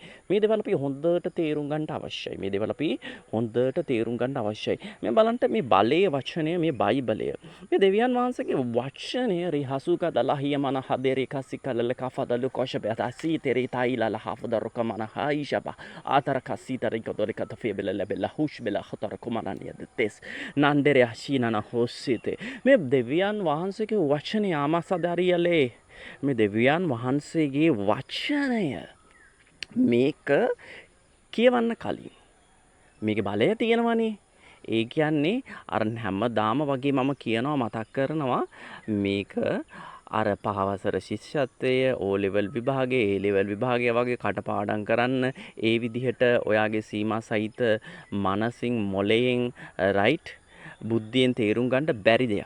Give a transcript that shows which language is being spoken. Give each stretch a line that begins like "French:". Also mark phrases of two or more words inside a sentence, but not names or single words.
Sinhala: මේ දේවල් අපි හොඳට තේරුම් ගන්න අවශ්‍යයි. මේ දේවල් අපි හොඳට තේරුම් ගන්න අවශ්‍යයි. මේ බලන්න මේ බලයේ වචනය මේ බයිබලය. මේ දෙවියන් වහන්සේගේ වචනය රිහසුක දලහිය මන හදේරේ කසිකලල කෆදලු කොෂබත සීතරේ තයිලල හෆදරුක මන හයිෂබ ආතර කසීතරේ kata febela lebela hush bela khatar kumananiya detes nandere ashinana hossite මේ දෙවියන් වහන්සේගේ වචනේ ආමසදාරියලේ මේ දෙවියන් වහන්සේගේ වචනය මේක කියවන්න කලින් මේකේ බලය තියෙනවනේ. ඒ කියන්නේ අර හැමදාම වගේ මම කියනවා මතක් කරනවා මේක අර පහවසර ශිෂ්‍යත්වය O level විභාගයේ A level විභාගය වගේ කටපාඩම් කරන්න ඒ විදිහට ඔයාගේ සීමා සහිත මනසින් මොළයෙන් රයිට් බුද්ධියෙන් තේරුම් ගන්න බැරි දෙයක්.